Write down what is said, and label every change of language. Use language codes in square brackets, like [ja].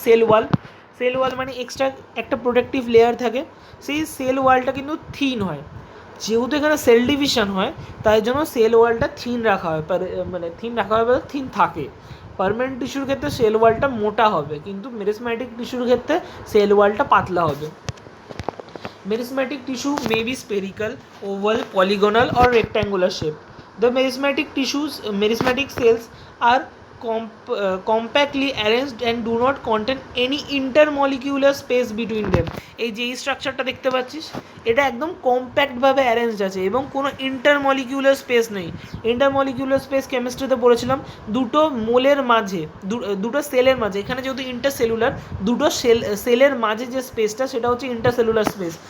[bn] Cell wall মানে extra একটা protective layer থাকে, সেই সেল ওয়ালটা কিন্তু থিন হয়। যেহেতু এখানে সেল ডিভিশন হয় তাই জন্য সেল ওয়ালটা থিন রাখা হয়, মানে থিন রাখা হয় বলতে থিন থাকে। পার্মানেন্ট টিস্যুর ক্ষেত্রে সেল ওয়ালটা মোটা হবে, কিন্তু মেরিসম্যাটিক টিস্যুর ক্ষেত্রে সেল ওয়ালটা পাতলা হবে। [en] Merismatic tissue may be spherical, oval, polygonal or rectangular shape. The merismatic cells are compactly arranged and do not contain any intermolecular space between them. [bn] এই যে স্ট্রাকচারটা দেখতে পাচ্ছিস এটা একদম কম্প্যাক্টভাবে অ্যারেঞ্জড আছে এবং কোনো ইন্টারমলিকিউলার স্পেস নেই। ইন্টারমলিকিউলার স্পেস কেমিস্ট্রিতে পড়েছিলাম, দুটো মোলের মাঝে, দুটো সেলের মাঝে, এখানে যেহেতু ইন্টারসেলুলার, দুটো সেলের মাঝে যে স্পেসটা সেটা হচ্ছে ইন্টারসেলুলার স্পেস।